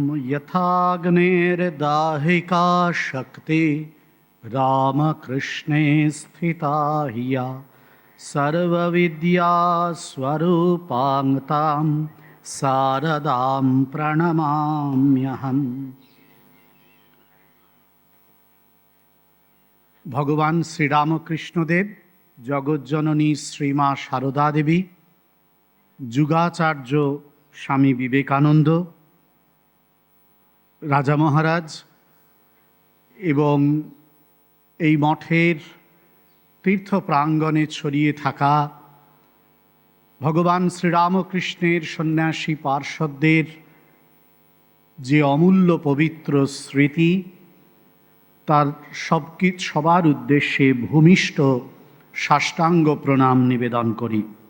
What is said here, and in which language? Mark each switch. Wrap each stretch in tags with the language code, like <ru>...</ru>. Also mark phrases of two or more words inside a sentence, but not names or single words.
<sa>यथाग्नेर्दाहिका शक्ति रामकृष्णे स्थिता हिया सर्वविद्या स्वरूपां तां शारदां प्रणमाम्यहम्।</sa> <bn>ভগবান শ্রীরামকৃষ্ণদেব, জগজ্জননী শ্রীমা সারদা দেবী, যুগাচার্য স্বামী বিবেকানন্দ, রাজা মহারাজ এবং এই মঠের তীর্থ প্রাঙ্গণে ছড়িয়ে থাকা ভগবান শ্রীরামকৃষ্ণের সন্ন্যাসী পার্ষদদের যে অমূল্য পবিত্র স্মৃতি, তার সবার উদ্দেশ্যে ভূমিষ্ঠ সাষ্টাঙ্গ প্রণাম নিবেদন করি।</bn>